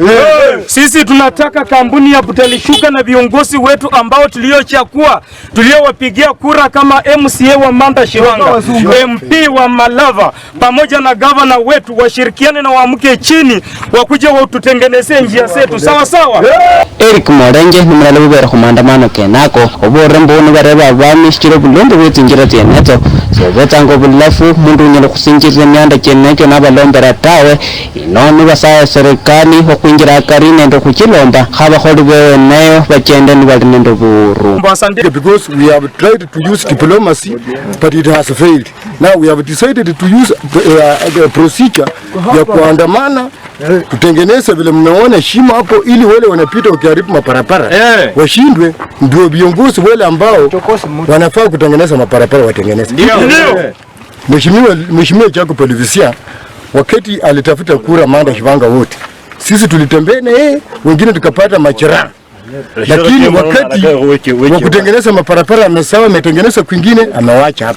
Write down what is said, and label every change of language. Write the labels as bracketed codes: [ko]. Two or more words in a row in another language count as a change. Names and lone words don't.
[sw] Sisi tunataka kampuni ya Butalishuka na viongozi wetu ambao tuliowapigia kura kama MCA wa Manda Shivanga, MP wa Malava pamoja na gavana wetu washirikiane na waamke chini wakuje watutengenezee njia zetu sawa sawa. [luy] Eric Morenje ni mrale bubera khumandamano kenako oborembo ni bareba abami shikiro bulombe bwetingira tyeneto sebetango bulafu mundu nyalo kusinjira myanda kyenekyo nabalombera tawe inoni basaya serikali okwinjira akarine ndo kuchilomba khabakholi beweneyo bachende ni bali nendo buru. [en] Because we have tried to use diplomacy but it has failed. Now we have decided to use a procedure [sw] ya kuandamana kutengeneza vile mnaona shimo hapo ili wale wanapita ukiharibu maparapara washindwe, ndio viongozi wale ambao wanafaa kutengeneza maparapara watengeneze. Mheshimiwa Jacob Polivisia wakati alitafuta kura Manda Shivanga wote sisi tulitembea na yeye, wengine tukapata majeraha lakini wakati wa kutengeneza maparapara amesawa, ametengeneza kwingine amewacha hapa.